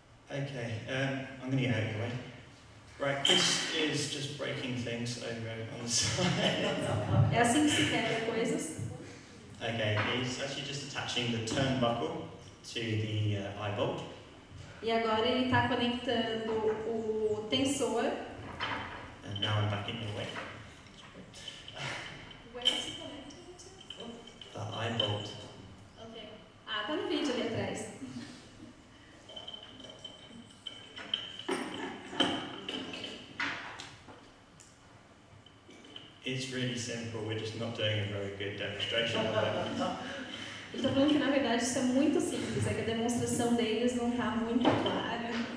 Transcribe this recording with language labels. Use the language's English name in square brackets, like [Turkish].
[English] Okay, I'm going to get out of your way. Right, this is just breaking things over on the side. [Portuguese] É assim que se quebra coisas. [English] Okay, he's actually just attaching the turnbuckle to the eye bolt. [Portuguese] E agora ele está conectando o tensor. [English] And now I'm back in your way. Where is he connecting to? The eye bolt. [Portuguese] Okay. Ah, tá no vídeo ali atrás. [English] It's really simple, we're just not doing a very good demonstration of it. [Portuguese] Ele está falando que na verdade isso é muito simples, é que a demonstração deles não está muito clara.